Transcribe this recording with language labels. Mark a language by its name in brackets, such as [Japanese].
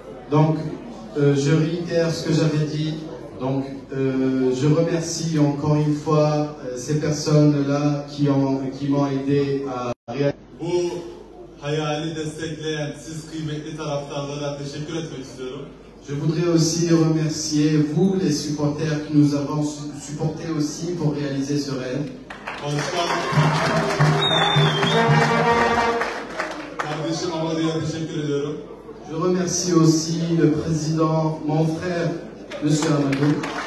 [French] Donc, je réitère ce que j'avais dit. Donc, je remercie encore une fois ces personnes-là qui m'ont aidé à réaliser. [Turkish] Bu hayali destekleyen siz kıymetli taraftarlara teşekkür etmek istiyorum. [French] Je voudrais aussi remercier vous, les supporters, qui nous avons supportés aussi pour réaliser ce rêve. [Turkish] Kardeşim Amadı'ya teşekkür ediyorum. [French] Je remercie aussi le président, mon frère, M. Amadou.